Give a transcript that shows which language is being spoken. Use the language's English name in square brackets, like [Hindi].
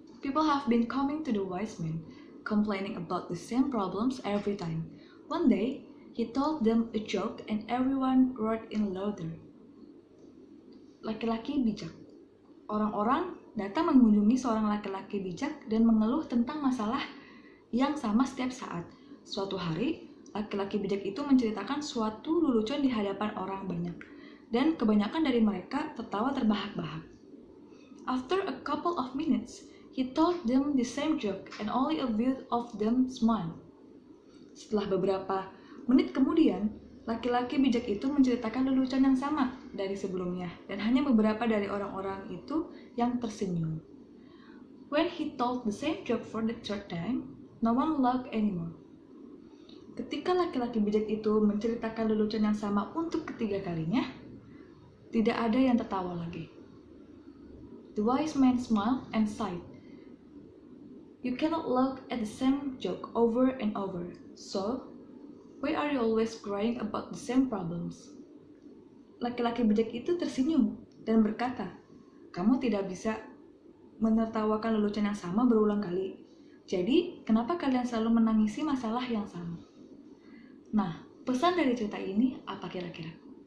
[English] People have been coming to the wise man, complaining about the same problems every time. One day, he told them a joke and everyone roared in louder. [Indonesian] Laki-laki bijak. Orang-orang datang mengunjungi seorang laki-laki bijak dan mengeluh tentang masalah yang sama setiap saat. Suatu hari, laki-laki bijak itu menceritakan suatu lelucon di hadapan orang banyak, dan kebanyakan dari mereka tertawa terbahak-bahak. [English] After a couple of minutes, he told them the same joke and only a few of them smiled. [Indonesian] Setelah beberapa menit kemudian, laki-laki bijak itu menceritakan lelucon yang sama dari sebelumnya, dan hanya beberapa dari orang-orang itu yang tersenyum. [English] When he told the same joke for the third time, no one laughed anymore. [Indonesian] Ketika laki-laki bijak itu menceritakan lelucon yang sama untuk ketiga kalinya, tidak ada yang tertawa lagi. [English] The wise man smiled and sighed. You cannot laugh at the same joke over and over, so why are you always crying about the same problems? [Indonesian] Laki-laki bijak itu tersenyum dan berkata, kamu tidak bisa menertawakan lelucon yang sama berulang kali. Jadi, kenapa kalian selalu menangisi masalah yang sama? Nah, pesan dari cerita ini apa kira-kira?